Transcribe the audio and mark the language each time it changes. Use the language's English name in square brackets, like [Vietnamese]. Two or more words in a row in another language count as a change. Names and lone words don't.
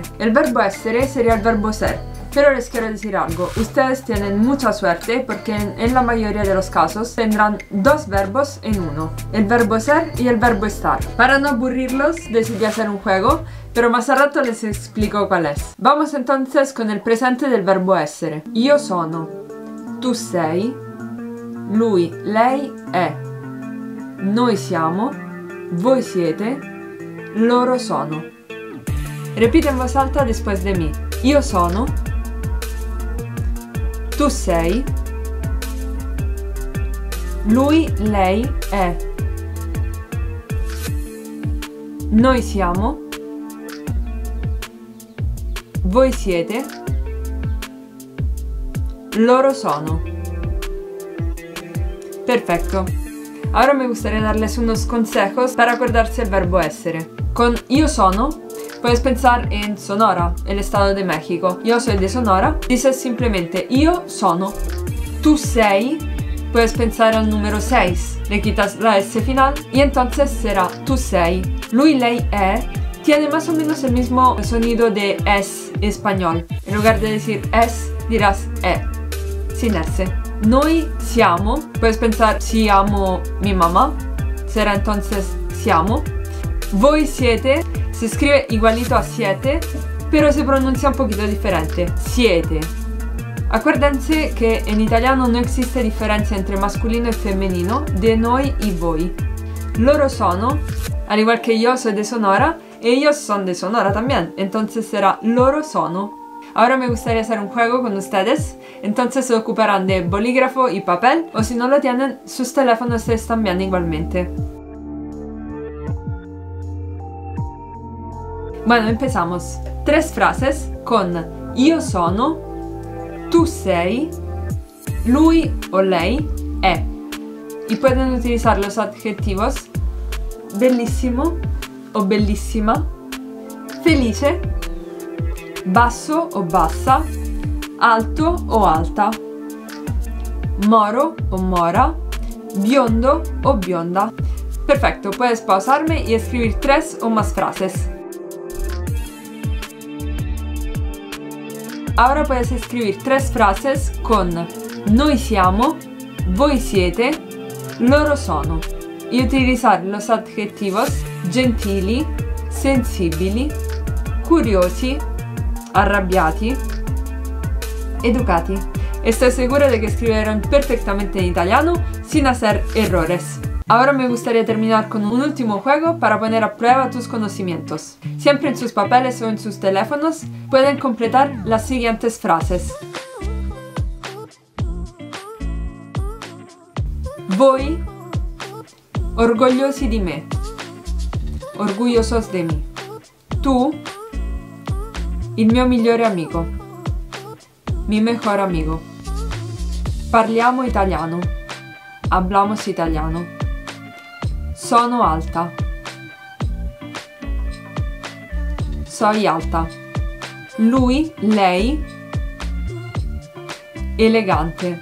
[Spanish] El verbo essere sería el verbo ser. Pero les quiero decir algo, ustedes tienen mucha suerte porque en la mayoría de los casos tendrán dos verbos en uno, el verbo ser y el verbo estar. Para no aburrirlos decidí hacer un juego, pero más a rato les explico cuál es. Vamos entonces con el presente del verbo essere. [Italian] Io sono, tu sei, lui, lei è, noi siamo, voi siete, loro sono. [Spanish] Repite en voz alta después de mí. [Italian] Io sono, tu sei, lui, lei è, noi siamo, voi siete, loro sono. [Spanish] Perfecto. Ahora me gustaría darles unos consejos para acordarse el verbo essere. Con [Italian] io sono [Spanish] puedes pensar en Sonora, el estado de México. Yo soy de Sonora. Dices simplemente [Italian] io sono. Tu sei, [Spanish] puedes pensar al número 6. Le quitas la S final y entonces será [Italian] tu sei. Lui, lei è [Spanish] tiene más o menos el mismo sonido de es español. En lugar de decir es, dirás sin S. [Italian] Noi siamo, [Spanish] puedes pensar siamo mi mamá. Será entonces siamo. [Italian] Voi siete [Spanish] se escribe igualito a siete, pero se pronuncia un poquito diferente. Siete. Acuérdense que en italiano no existe diferencia entre masculino y femenino, de noi y voi. [Italian] Loro sono, [Spanish] al igual que yo soy de Sonora, ellos son de Sonora también, entonces será [Italian] loro sono. [Spanish] Ahora me gustaría hacer un juego con ustedes, entonces se ocuparán de bolígrafo y papel, o si no lo tienen, sus teléfonos están bien igualmente. Bueno, empezamos. 3 frases con [Italian] io sono, tu sei, lui o lei è. [Spanish] Y pueden utilizar los adjetivos [Italian] bellissimo o bellissima, felice, basso o bassa, alto o alta, moro o mora, biondo o bionda. [Spanish] Perfecto, puedes pausarme y escribir 3 o más frases. Ahora puedes escribir 3 frases con [Italian] noi siamo, voi siete, loro sono [Spanish] y utilizar los adjetivos [Italian] gentili, sensibili, curiosi, arrabbiati, educati. [Spanish] Estoy segura de que escribieron perfectamente en italiano sin hacer errores. Ahora me gustaría terminar con un último juego para poner a prueba tus conocimientos. Siempre en sus papeles o en sus teléfonos pueden completar las siguientes frases. [Italian] Voi, orgogliosi di me, [Spanish] orgullosos de mí. [Italian] Tu, il mio migliore amico, [Spanish] mi mejor amigo. [Italian] Parliamo italiano, [Spanish] hablamos italiano. [Italian] Sono alta. [Spanish] Soy alta. [Italian] Lui, lei, elegante.